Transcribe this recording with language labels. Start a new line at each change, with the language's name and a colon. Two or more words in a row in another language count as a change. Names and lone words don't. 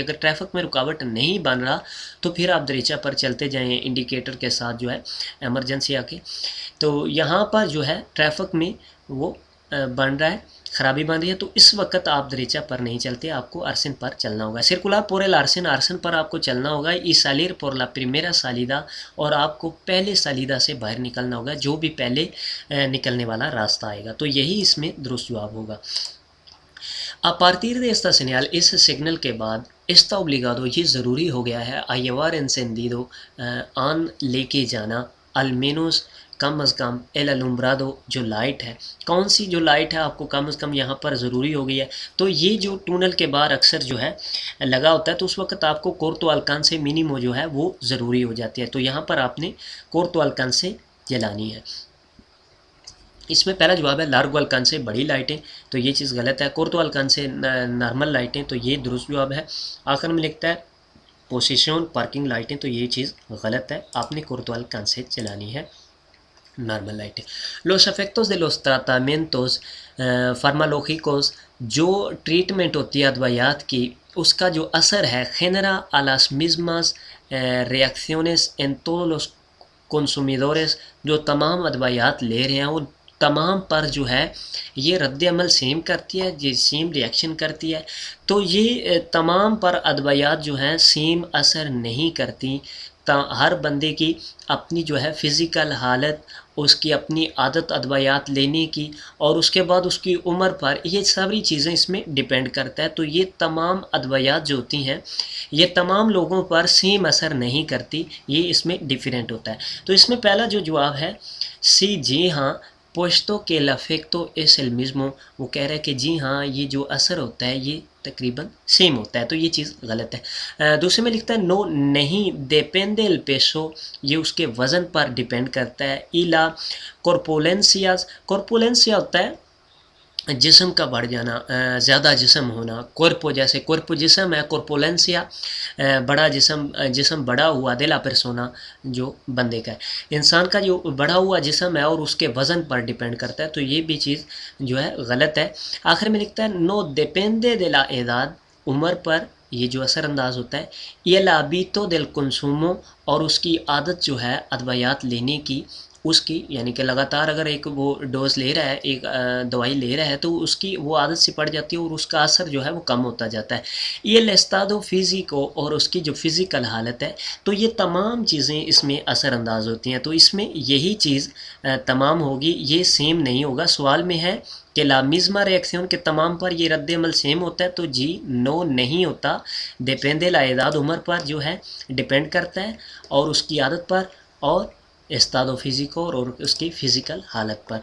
Urdu: اگر ٹریفک میں رکاوٹ نہیں بن رہا تو پھر آپ دریچا پر چلتے جائیں انڈیکیٹر کے ساتھ جو ہے ایمرجنسی آ کے. تو یہاں پر جو ہے ٹریفک میں وہ بن رہا ہے، خرابی بن رہی ہے، تو اس وقت آپ دریچا پر نہیں چلتے، آپ کو ارسن پر چلنا ہوگا.
Spanish: circular por el arcén
Urdu: پر آپ کو چلنا ہوگا.
Spanish: y salir por la primera salida,
Urdu: اور آپ کو پہلے سالیدہ سے باہر نکلنا ہوگا، جو بھی پہلے نکلنے والا راستہ آئے گا. تو یہی اس میں درست جواب ہوگا.
Spanish: A partir de esta señal،
Urdu: اس سگنل کے بعد
Spanish: está obligado،
Urdu: یہ ضروری ہو گیا ہے،
Spanish: a llevar encendido،
Urdu: آن لے کے جانا،
Spanish: al menos
Urdu: کم از کم
Spanish: el alumbrado،
Urdu: جو لائٹ ہے. کون سی جو لائٹ ہے آپ کو کم از کم یہاں پر ضروری ہو گئی ہے. تو یہ جو ٹونل کے باہر اکثر جو ہے لگا ہوتا ہے تو اس وقت آپ کو
Spanish: corto alcance
Urdu: مینیمو جو ہے وہ ضروری ہو جاتی ہے. تو یہاں پر آپ نے
Spanish: corto alcance
Urdu: جلانی ہے. اس میں پہلا جواب ہے
Spanish: largo alcance
Urdu: بڑی لائٹیں، تو یہ چیز غلط ہے.
Spanish: corto alcance
Urdu: نارمل لائٹیں، تو یہ درست جواب ہے. آخر میں لکھتا ہے پوزیشن پارکنگ لائٹیں، تو یہ چیز غلط ہے، آپ نے
Spanish: corto alcance
Urdu: چلانی ہے نارمل لائٹیں.
Spanish: los efectos de los tratamientos farmacológicos،
Urdu: جو ٹریٹمنٹ ہوتی ہے ادویات کی، اس کا جو اثر ہے
Spanish: genera a las mismas reacciones en todos los consumidores،
Urdu: جو تمام ادویات لے رہے ہیں ان تمام پر جو ہے یہ رد عمل سیم کرتی ہے، یہ سیم ریئیکشن کرتی ہے. تو یہ تمام پر ادویات جو ہیں سیم اثر نہیں کرتی. ہر بندے کی اپنی جو ہے فزیکل حالت، اس کی اپنی عادت ادویات لینے کی، اور اس کے بعد اس کی عمر پر، یہ ساری چیزیں اس میں ڈیپینڈ کرتا ہے. تو یہ تمام ادویات جو ہوتی ہیں یہ تمام لوگوں پر سیم اثر نہیں کرتی، یہ اس میں ڈیفرینٹ ہوتا ہے. تو اس میں پہلا جو جواب ہے سی جی ہاں
Spanish: puesto que el efecto es el mismo,
Urdu: وہ کہہ رہا ہے کہ جی ہاں یہ جو اثر ہوتا ہے یہ تقریباً سیم ہوتا ہے، تو یہ چیز غلط ہے. دوسرے میں لکھتا ہے نو نہیں
Spanish: depende el peso،
Urdu: یہ اس کے وزن پر ڈیپینڈ کرتا ہے. ایلا کورپولنسیاز، کورپولنسیا ہوتا ہے جسم کا بڑھ جانا، زیادہ جسم ہونا. کورپو جیسے کورپو جسم ہے، کورپولنسیا بڑا جسم بڑا ہوا
Spanish: de la persona
Urdu: جو بندے کا ہے. انسان کا جو بڑا ہوا جسم ہے اور اس کے وزن پر ڈیپینڈ کرتا ہے، تو یہ بھی چیز جو ہے غلط ہے. آخر میں لکھتا ہے نو
Spanish: depende de la edad،
Urdu: عمر پر یہ جو اثر انداز ہوتا ہے.
Spanish: یہ el hábito del consumo،
Urdu: اور اس کی عادت جو ہے ادویات لینے کی. اس کی یعنی کہ لگاتار اگر ایک وہ ڈوز لے رہا ہے، ایک دوائی لے رہا ہے، تو اس کی وہ عادت سی پڑ جاتی ہے اور اس کا اثر جو ہے وہ کم ہوتا جاتا ہے. یہ
Spanish: el estado físico
Urdu: اور اس کی جو فزیکل حالت ہے، تو یہ تمام چیزیں اس میں اثر انداز ہوتی ہیں. تو اس میں یہی چیز تمام ہوگی، یہ سیم نہیں ہوگا. سوال میں ہے کہ
Spanish: la misma reacción
Urdu: کے تمام پر یہ رد عمل سیم ہوتا ہے، تو جی نو نہیں ہوتا.
Spanish: depende la edad
Urdu: عمر پر جو ہے ڈیپینڈ کرتا ہے اور اس کی عادت پر اور
Spanish: estado físico
Urdu: اور اس کی فزیکل حالت پر.